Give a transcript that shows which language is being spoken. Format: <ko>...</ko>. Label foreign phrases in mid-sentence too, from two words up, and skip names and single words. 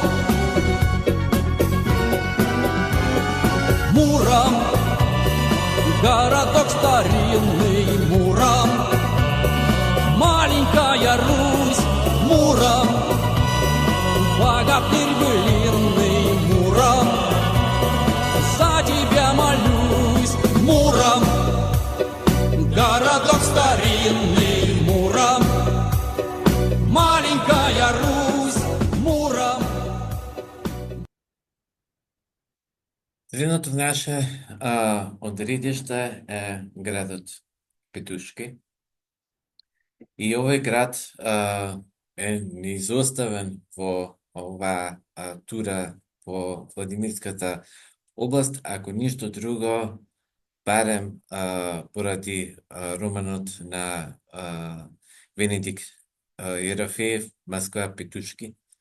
<ru>Муром, городок старинный, Муром, маленькая Русь, Муром, богатырь былинный, Муром, за тебя молюсь. Муром, городок старинный, Муром, маленькая Русь, Муром.</ru> <mk>Следното наше одредиште е градот Петушки. И овој град е неизоставен во оваа тура во Владимирската област, ако ништо друго, барем поради романот на Венедик Ерофеев Москва Петушки,</mk>